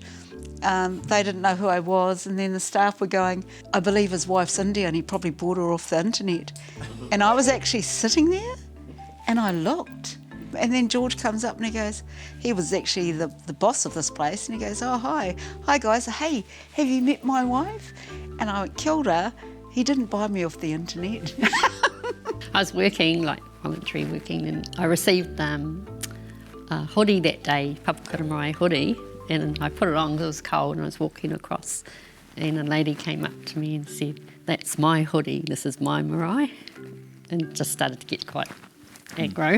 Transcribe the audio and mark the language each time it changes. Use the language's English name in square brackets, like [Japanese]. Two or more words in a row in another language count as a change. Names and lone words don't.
[English] They didn't know who I was, and then the staff were going, I believe his wife's Indian, he probably bought her off the internet. And I was actually sitting there, and I looked. And then George comes up and he goes, he was actually the boss of this place, and he goes, oh, hi guys, hey, have you met my wife? And I went, [Māori] kia ora, [English] he didn't buy me off the internet. I was working, like voluntary working, and I received a hoodie that day, Papakura marae hoodie, and I put it on because it was cold, and I was walking across, and a lady came up to me and said, that's my hoodie, this is my marae, and just started to get quite aggro.